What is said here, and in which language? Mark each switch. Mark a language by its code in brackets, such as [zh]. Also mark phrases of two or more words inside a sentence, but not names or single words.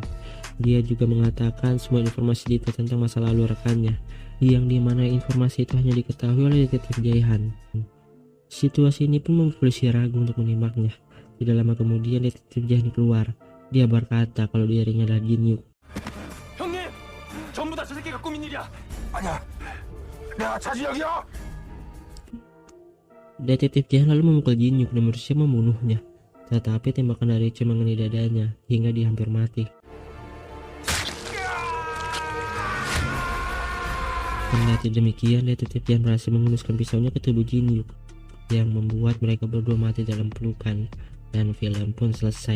[id] Dia juga mengatakan semua informasi detail tentang masa lalu rekannya, yang dimana informasi itu hanya diketahui oleh detektif Jihan. Situasi ini pun membuat polisi ragu untuk menembaknya. Tidak lama kemudian detektif Jihan keluar. Dia berkata kalau dirinya adalah Jin Hyuk. [ko] 형님, 전부 다 저 새끼가 꾸민 일이야. 아니야, 내가 자진혁이야. [id] Detektif Jihan lalu memukul Jin Hyuk dan berusaha membunuhnya. Tetapi tembakan dari Choi mengenai dadanya hingga dia hampir mati. Kendati demikian, detektif Jihan berhasil menghunuskan pisaunya ke tubuh Jin Hyuk, yang membuat mereka berdua mati dalam pelukan, dan film pun selesai.